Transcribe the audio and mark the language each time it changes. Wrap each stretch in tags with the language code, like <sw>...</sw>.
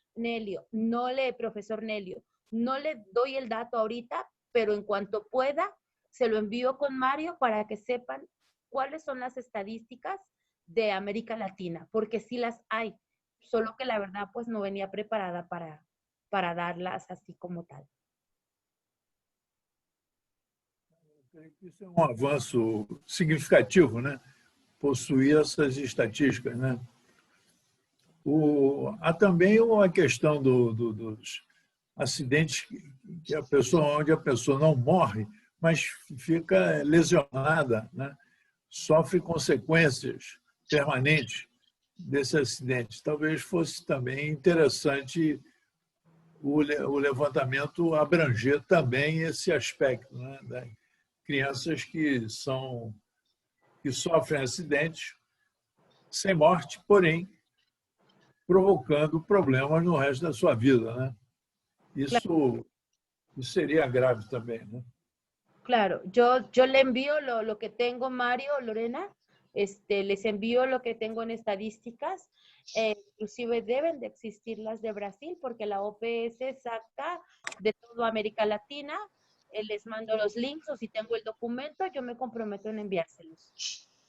<es>Nelio, profesor Nelio, no le doy el dato ahorita, pero en cuanto pueda, se lo envío con Mario para que sepan cuáles son las estadísticas de América Latina, porque sí las hay, solo que la verdad pues no venía preparada para darlas así como tal.</es> <pt>Isso é um avanço significativo, né? Possuir essas estatísticas, né? Há também uma questão dos acidentes onde a pessoa não morre, mas fica lesionada, né? Sofre consequências permanentes desse acidente. Talvez fosse também interessante o levantamento abranger também esse aspecto, né? Das crianças que sofrem acidentes sem morte, porém provocando problemas no resto da sua vida, né? Isso seria grave também, né?</pt> <es>Claro, yo le envío lo que tengo, Mario, Lorena, les envío lo que tengo en estadísticas, inclusive deben de existir las de Brasil, porque la OPS saca de toda América Latina, les mando los links, o si tengo el documento, yo me comprometo en enviárselos.</es>